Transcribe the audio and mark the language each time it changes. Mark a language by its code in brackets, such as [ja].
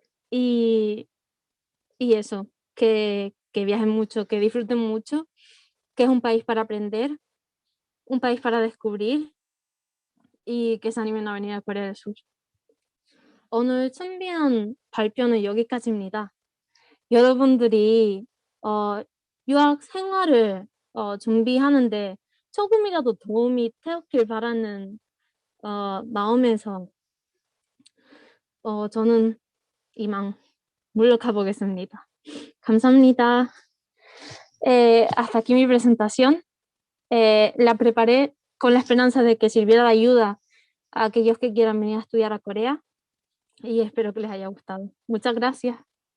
[es] Y, y eso, que viajen mucho, que disfruten mucho, que es un país para aprender, un país para descubrir y que se animen a venir a Corea del Sur. [ko] 오늘 준비한 발표는 여기까지입니다. 여러분들이 유학 생활을 준비하는데 조금이라도 도움이 되었길 바라는 마음에서 저는 이만 물러가 보겠습니다. 감사합니다. [es] Hasta aquí mi presentación. La preparé con la esperanza de que sirviera de ayuda a aquellos que quieran venir a estudiar a Corea y espero que les haya gustado. Muchas gracias.